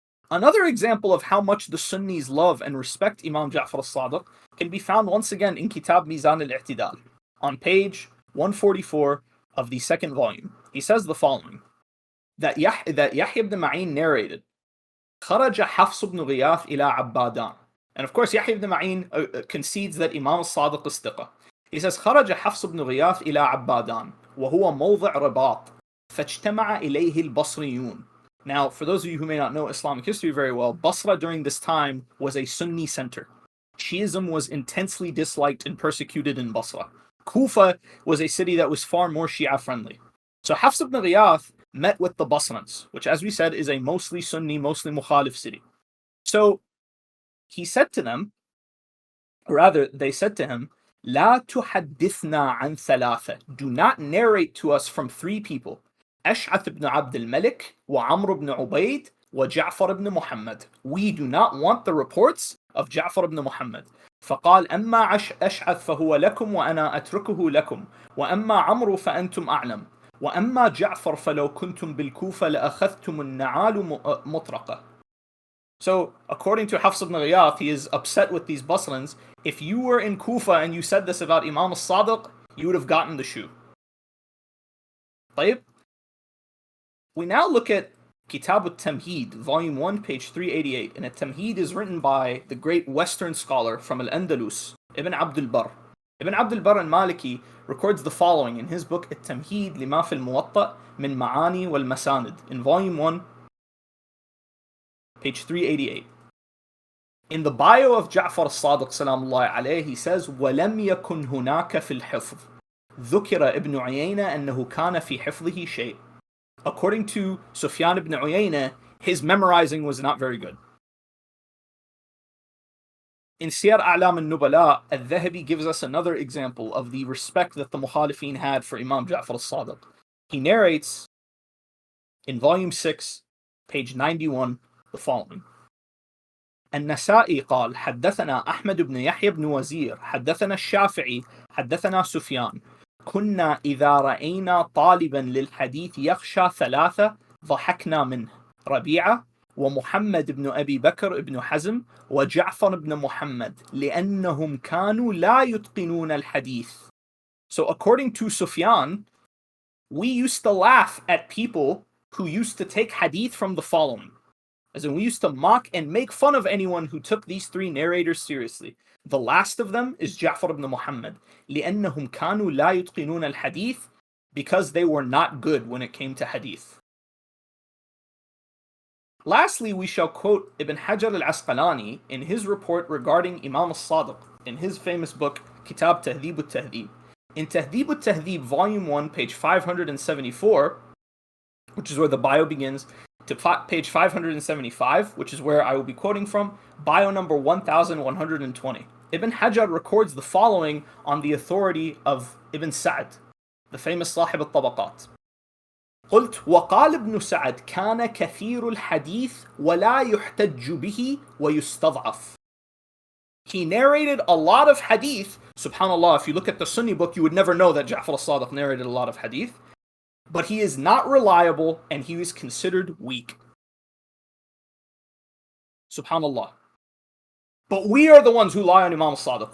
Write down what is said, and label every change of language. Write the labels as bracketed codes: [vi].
[en] Another example of how much the Sunnis love and respect Imam Ja'far al-Sadiq can be found once again in Kitab Mizan al-I'tidal, on page 144 of the second volume. He says the following, that Yahya ibn Ma'in narrated, [ar] خرج حفص بن غياث إلى عبادان. [en] And of course, Yahya ibn Ma'in concedes that Imam al-Sadiq is thiqa. He says, [ar] خرج حفص بن غياث إلى عبادان وهو موضع رباط فاجتمع إليه البصريون. [en] Now, for those of you who may not know Islamic history very well, Basra during this time was a Sunni center. Shiism was intensely disliked and persecuted in Basra. Kufa was a city that was far more Shia friendly. So Hafs ibn Ghiyath met with the Basrans, which, as we said, is a mostly Sunni, mostly Mukhalif city. So he said to them, or rather, they said to him, [ar] لا تحدثنا عن ثلاثة. [en] Do not narrate to us from three people. أشعث ibn Abd al-Malik, وعمر ibn Ubayd, وجعفر ibn Muhammad. We do not want the reports of Ja'far ibn Muhammad. [ar] فقال أما أشعث فهو لكم وأنا أتركه لكم وأما عمرو فأنتم أعلم وأما جعفر فلو كنتم بالكوفة لأخذتم النعال مطرقة. [en] So, according to Hafs ibn Ghiyath, he is upset with these Basrans. If you were in Kufa and you said this about Imam al-Sadiq, you would have gotten the shoe. [ar] طيب? [en] We now look at Kitab al-Tamheed, volume 1, page 388. And al-Tamheed is written by the great Western scholar from Al-Andalus, Ibn Abdul Barr. Ibn Abdul Barr al-Maliki records the following in his book Al-Tamheed lima fi al-Muwatta min Ma'ani wal-Masanid, in volume 1, page 388. In the bio of Ja'far al-Sadiq salamullahi alayhi, he says, [ar] وَلَمْ يَكُنْ هُنَاكَ فِي الْحِفْظِ ذُكِرَ ابن عيينة أنه كان في حفظه شيء. [en] According to Sufyan ibn Uyayna, his memorizing was not very good. In Siyar A'lam al-Nubala, al-Dhahabi gives us another example of the respect that the Mukhalifin had for Imam Ja'far al-Sadiq. He narrates in volume 6, page 91, the following. [ar] النسائي قال حدثنا أحمد بن يحيى بن وزير حدثنا الشافعي حدثنا سفيان كنا إذا رأينا طالبا للحديث يخشى ثلاثة ضحكنا منه ربيعة ومحمد بن أبي بكر بن حزم وجعفر بن محمد لأنهم كانوا لا يتقنون الحديث. [en] So according to Sufyan, we used to laugh at people who used to take hadith from the following. As in, we used to mock and make fun of anyone who took these three narrators seriously. The last of them is Ja'far ibn Muhammad. [ar] لِأَنَّهُمْ كَانُوا لَا يُتْقِنُونَ الْحَدِيثِ, [en] because they were not good when it came to hadith. Lastly, we shall quote Ibn Hajar al-Asqalani in his report regarding Imam al-Sadiq in his famous book, Kitab Tahdhib al-Tahdhib. In Tahdhib al-Tahdhib, volume 1, page 574, which is where the bio begins, to page 575, which is where I will be quoting from, bio number 1120. Ibn Hajar records the following on the authority of Ibn Sa'd, the famous Sahib al-Tabaqat. [ar] قلت وقال ابن سعد كان كثير الحديث ولا يحتج به ويستضعف. [en] He narrated a lot of hadith. Subhanallah, if you look at the Sunni book, you would never know that Ja'far al-Sadiq narrated a lot of hadith. But he is not reliable and he is considered weak. Subhanallah. But we are the ones who lie on Imam al-Sadiq.